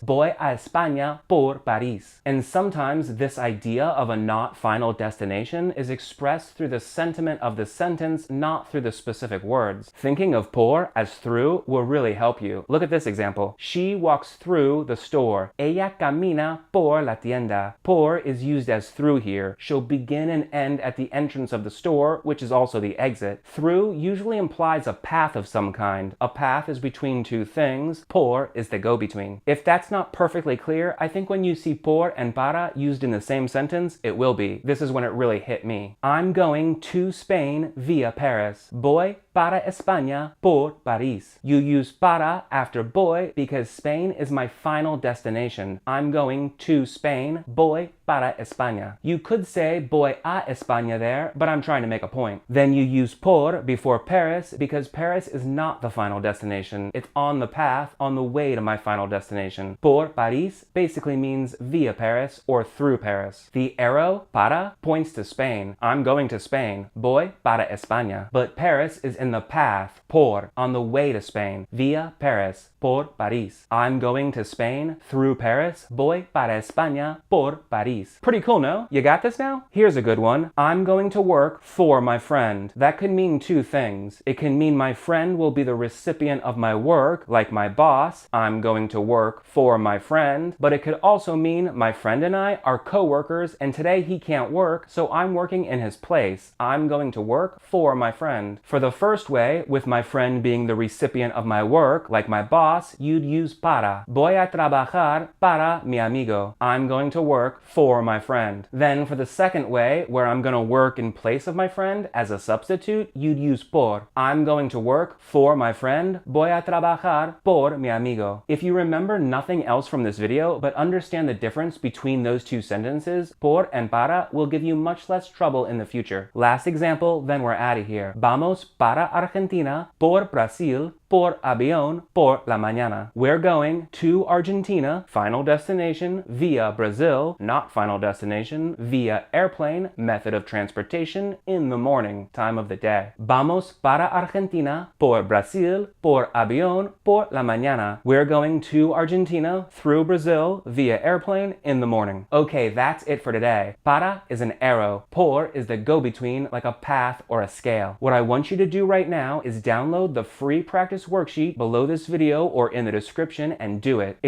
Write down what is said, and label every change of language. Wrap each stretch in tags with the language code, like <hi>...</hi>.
<es>Voy a España por París.</es> <en>And sometimes this idea of a not final destination is expressed through the sentiment of the sentence, not through the specific words. Thinking of por as through will really help you. Look at this example. She walks through the store.</en> <es>Ella camina por la tienda.</es> <en>Por is used as through here. She'll begin and end at the entrance of the store, which is also the exit. Through usually implies a path of some kind. A path is between two things. Por is the go-between. If that's not perfectly clear, I think when you see por and para used in the same sentence, it will be. This is when it really hit me. I'm going to Spain via Paris.</en> <es>Voy para España por París.</es> <en>You use para after voy because Spain is my final destination. I'm going to Spain.</en> <es>Voy para España.</es> <en>You could say</en> <es>voy a España</es> <en>there, but I'm trying to make a point. Then you use por before Paris because Paris is not the final destination. It's on the path, on the way to my final destination.</en> <es>Por París</es> <en>basically means via Paris or through Paris. The arrow, para, points to Spain. I'm going to Spain.</en> <es>Voy para España.</es> <en>But Paris is in the path, por, on the way to Spain. Via Paris,</en> <es>por París.</es> <en>I'm going to Spain through Paris.</en> <es>Voy para España por París.</es> <en>Pretty cool, no? You got this now? Here's a good one. I'm going to work for my friend. That could mean two things. It can mean my friend will be the recipient of my work, like my boss. I'm going to work for my friend. But it could also mean my friend and I are co-workers and today he can't work, so I'm working in his place. I'm going to work for my friend. For the first way, with my friend being the recipient of my work, like my boss, you'd use para.</en> <es>Voy a trabajar para mi amigo.</es> <en>I'm going to work for my friend. Then for the second way, where I'm going to work in place of my friend as a substitute, you'd use por. I'm going to work for my friend.</en> <es>Voy a trabajar por mi amigo.</es> <en>If you remember nothing else from this video, but understand the difference between those two sentences, por and para will give you much less trouble in the future. Last example, then we're out of here.</en> <es>Vamos para Argentina por Brasil por avión por la mañana.</es> <en>We're going to Argentina, final destination, via Brazil, not final destination, via airplane, method of transportation, in the morning, time of the day.</en> <es>Vamos para Argentina por Brasil por avión por la mañana.</es> <en>We're going to Argentina through Brazil via airplane in the morning. Okay, that's it for today. Para is an arrow. Por is the go-between, like a path or a scale. What I want you to do right now is download the free practice worksheet below this video or in the description and do it.</en>